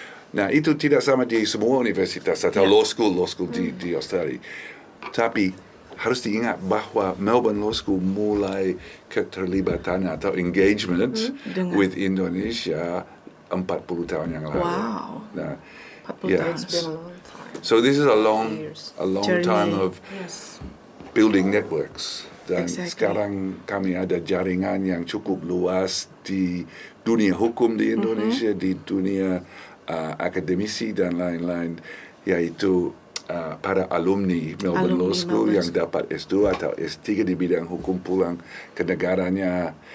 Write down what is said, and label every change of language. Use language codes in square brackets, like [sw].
[id] Nah, itu tidak sama di semua universitas atau law school di Australia. Tapi harus diingat bahwa Melbourne Law School mulai keterlibatan atau [en] engagement with Indonesia [id] 40 tahun yang lalu. Wow. Nah, 40 tahun. [en] It's been a long time. So this is a long Journey. time of building networks. [id] Dan sekarang kami ada jaringan yang cukup luas di dunia hukum di Indonesia, di dunia akademisi dan lain-lain, yaitu para alumni Melbourne Law School yang dapat S2 atau S3 di bidang hukum pulang ke negaranya.